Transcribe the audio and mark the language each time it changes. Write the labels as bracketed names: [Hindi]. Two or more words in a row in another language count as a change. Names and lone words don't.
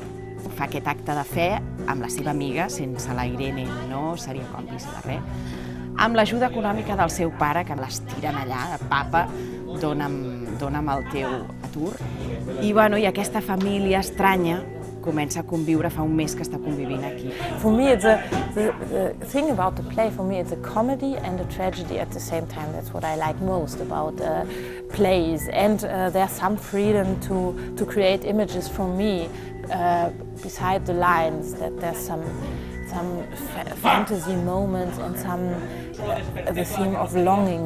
[Catalan] Fa aquest acte de fe amb la seva amiga, sense la Irene no seria còmplice de res, amb l'ajuda econòmica del seu pare, que l'estiren allà, papa, dona'm el teu atur. I aquesta família estranya comença a conviure, fa un mes que està convivint aquí. [English] For me, the thing about the play, for me, it's a comedy and a tragedy at the same time. That's what I like most about plays. And there's some freedom to create images from me beside the lines, that there's some fantasy moments and the theme of longing.